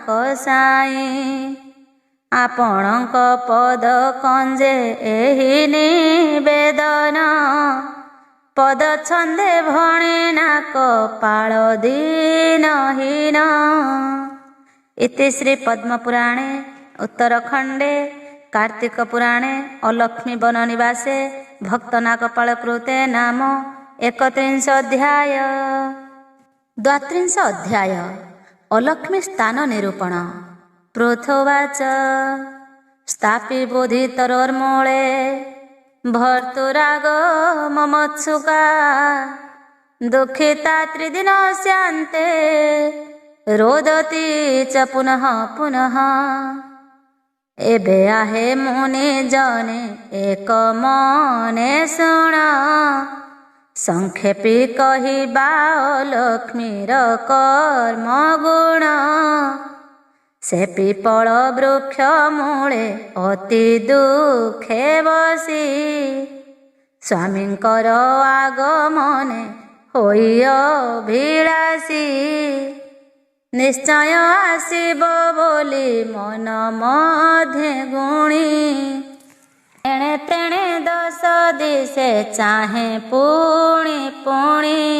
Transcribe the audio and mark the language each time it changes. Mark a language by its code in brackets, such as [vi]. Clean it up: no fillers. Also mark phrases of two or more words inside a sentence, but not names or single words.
[or] ସାଇ ଆପଣଙ୍କ ପଦ କଞ୍ଜେ ଏହି ନିବେଦନ ପଦ ଛନ୍ଦେ ଭଣେ ନାକ ପାଳ ଦୀନହୀନ [sa] ଇତି ଶ୍ରୀ ପଦ୍ମପୁରାଣେ ଉତ୍ତରଖଣ୍ଡେ कार्तिक पुराणे अलक्ष्मी वन निवासे भक्तनागपाल कृते नाम [or] 31 अध्याय [sa] 32 अध्याय अलक्ष्मी स्थान निरूपण पृथुवाच स्थापि बोधि तरोर्मूले भर्तुराग ममत्सुका दुःखिता त्रिदिनस्यान्ते रोदती च पुनः पुनः [or] ଏବେ ଆହେ ମୁନି ଜନେ ଏକ ମନେ ଶୁଣ ସଂକ୍ଷେପି କହିବା ଲକ୍ଷ୍ମୀର କର୍ମ ଗୁଣ ସେ ପିପଳ ବୃକ୍ଷ ମୂଳେ ଅତି ଦୁଖେ ବସି ସ୍ୱାମୀଙ୍କର ଆଗମନେ ହୋଇ ଅଭିଳାଷୀ ନିଶ୍ଚୟ ଆସିବ ବୋଲି ମନ ମଧ୍ୟ ଗୁଣି ଏଣେ ତେଣେ ଦଶ ଦିଶେ ଚାହେ ପୁଣି ପୁଣି